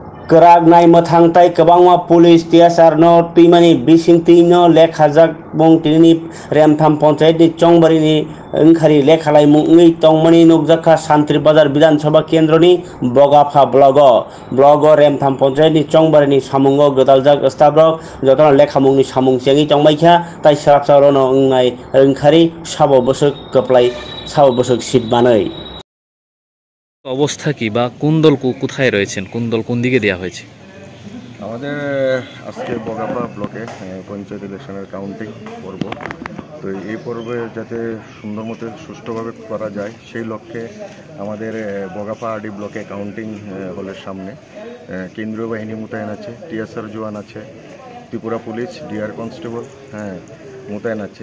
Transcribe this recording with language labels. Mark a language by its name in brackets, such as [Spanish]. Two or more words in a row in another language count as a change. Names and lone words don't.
[Kok Borok] Kerak nai mathangtai kebangma pulis tiasar no tuimani bising tino lekhajak bong tini remtham panchayat ni chongbari ni engkhari lekhalai mungni tongmani nukjaka Santri Bazar Bidhan Sabha Kendro ni Bogapha blogo remtham panchayat ni chongbari ni samungo godaljak stabrok jotona lekhamungni samung chengi tongmaikha tai sarapsaro no ngai engkhari sabo bosok keplai sabo bosok sitmanai [Bangla] অবস্থা কি বা কোন দল কোথায় রয়েছেন, কোন দল কোন দিকে দেওয়া হয়েছে? আমাদের আজকে বগাপা ব্লকে পঞ্চায়েত [English] election counting [Bangla] পর্ব। তো এই পর্বে যাতে সুন্দর মতো সুষ্ঠুভাবে করা যায় সেই লক্ষ্যে আমাদের বগাপা আরডি ব্লকে [English] counting hall [Bangla] সামনে কেন্দ্রীয় বাহিনী মোতায়েন আছে, টিএসআর জওয়ান আছে, ত্রিপুরা পুলিশ, [English] DR constable [Bangla] মোতায়েন আছে।